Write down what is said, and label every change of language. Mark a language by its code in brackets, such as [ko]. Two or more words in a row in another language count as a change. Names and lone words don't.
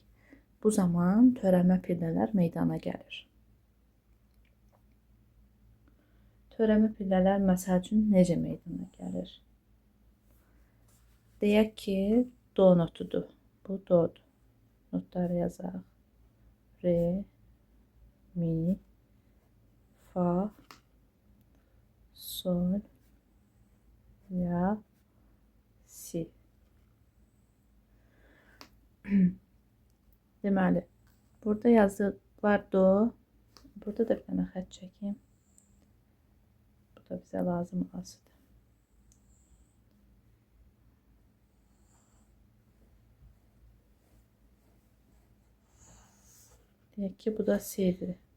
[az] Bu zaman törəmə pillələr meydana gəlir. Törəmə pillələr məsəl üçün necə meydana gəlir? Deyək ki, do notudur. Bu dodur. Notları yazaq. Re, mi, fa, sol, la, si. Deməli, burada yazı var do. Burada da bir dənə xətt çəkeyim. Bu da bizə lazım olasıdır. Deyək ki, bu da si'dir.